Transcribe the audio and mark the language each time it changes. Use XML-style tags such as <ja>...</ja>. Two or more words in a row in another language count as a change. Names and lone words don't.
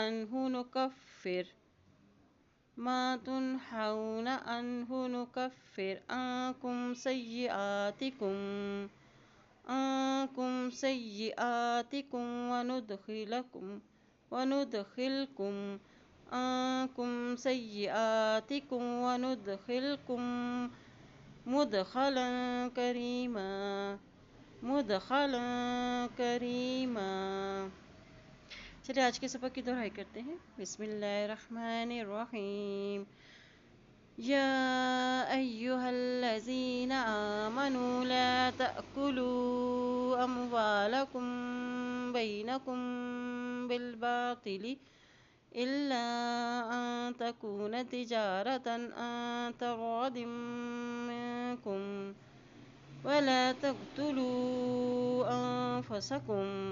<ar>عنه نكفر عنكم سيئاتكم وندخلكم مدخلا كريما.</ar> <hi>चलिए आज के सबक की दोहराई करते हैं।</hi> <ar>बिस्मिल्लाहिर्रहमानिर्रहीम। يا أيها الذين آمنوا لا تأكلوا أموالكم بينكم بالباطل إلا أن تكون تجارة عن تراض منكم ولا تقتلوا أنفسكم</ar>